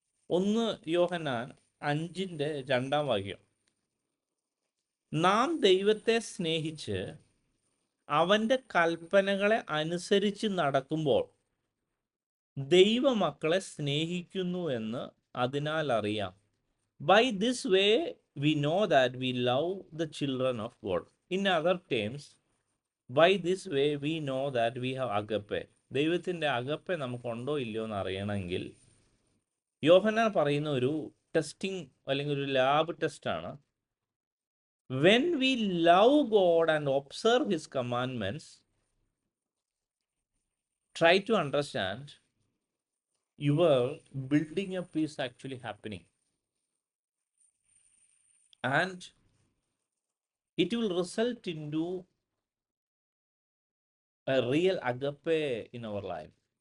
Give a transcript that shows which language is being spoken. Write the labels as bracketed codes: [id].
[ml] ഒന്ന് യോഹന്നാൻ 5:2 നാം ദൈവത്തെ സ്നേഹിച്ച് അവൻ്റെ കൽപ്പനകളെ അനുസരിച്ച് നടക്കുമ്പോൾ ദൈവമക്കളെ സ്നേഹിക്കുന്നു എന്ന് അതിനാൽ അറിയാം. [en] By this way we know that we love the children of God. In other terms, by this way we know that we have agape. [ml] ദൈവത്തിൻ്റെ അഗപ്പെ നമുക്കുണ്ടോ ഇല്ലയോ എന്ന് അറിയണമെങ്കിൽ യോഹന്നാൻ പറയുന്ന ഒരു ടെസ്റ്റിംഗ് അല്ലെങ്കിൽ ഒരു ലാബ് ടെസ്റ്റാണ്. [en] When we love God and observe His commandments, try to understand, your building up is actually happening. And it will result into a real agape in our life.